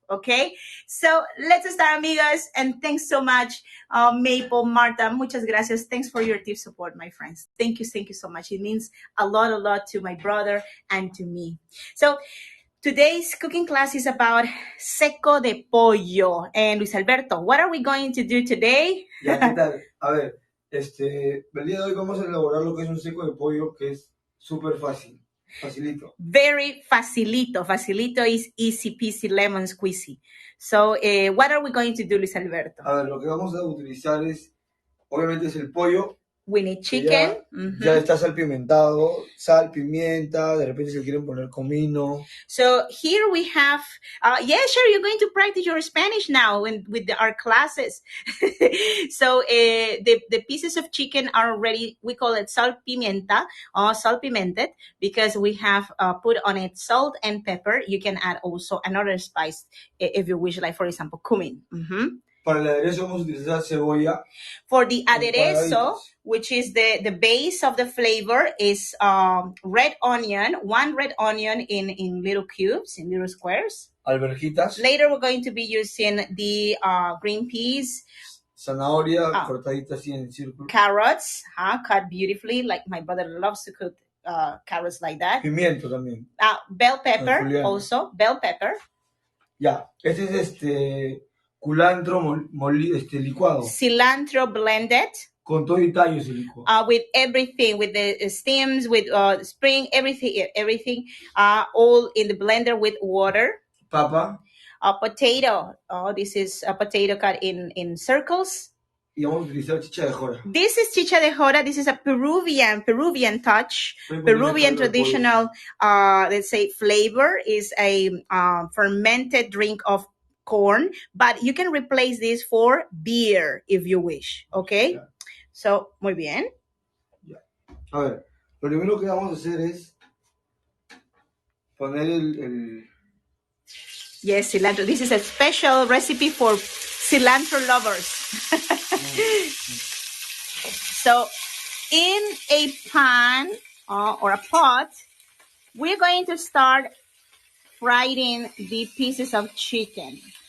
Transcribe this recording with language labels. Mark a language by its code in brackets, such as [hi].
[en] Okay, so let's start, amigas, and thanks so much, Maple, Marta. [es] Muchas gracias. [en] Thanks for your deep support, my friends. Thank you so much. It means a lot to my brother and to me. So today's cooking class is about Seco de Pollo. And Luis Alberto, what are we going to do today? [es] Ya, ¿qué tal? A ver, el día de hoy vamos a elaborar lo que es un seco de pollo que es súper fácil, facilito. [en] Very facilito. Facilito is easy peasy lemon squeezy. So, what are we going to do, Luis Alberto? [es] A ver, lo que vamos a utilizar es, obviamente es el pollo, [en] We need [es] que [en] chicken. [es] ya está salpimentado, sal, pimienta, de repente se quieren poner comino. [en] So here we have, sure, you're going to practice your Spanish now with our classes. So the pieces of chicken are already, we call it sal pimienta, or sal pimented, because we have put on it salt and pepper. You can add also another spice if you wish, like for example, cumin. [es] Para el aderezo vamos a utilizar cebolla. [en] For the aderezo, which is the base of the flavor, is red onion, one red onion in little cubes, in little squares. [es] Alverjitas. [en] Later, we're going to be using the green peas. [es] Zanahoria cortadita así en círculo. [en] Carrots, cut beautifully, like my brother loves to cook carrots like that. [es] Pimiento también. [en] Bell pepper, also. Bell pepper. [es] Ya, este es culantro licuado. [en] Cilantro blended. [es] Con todo y tallo se licúa. [en] With everything, with the stems, with spring, everything, all in the blender with water. [es] Papa. [en] A potato. This is a potato cut in circles. [es] Y vamos a utilizar chicha de jora. [en] This is chicha de jora. This is a Peruvian touch. Peruvian traditional, let's say, flavor is a fermented drink of corn, but you can replace this for beer if you wish. Okay. Yeah. So, [es] muy bien. [en] Yeah. [es] A ver, lo primero que vamos a hacer es poner el... [en] Yes, cilantro. This is a special recipe for cilantro lovers. So, in a pan or a pot, we're going to start frying the pieces of chicken.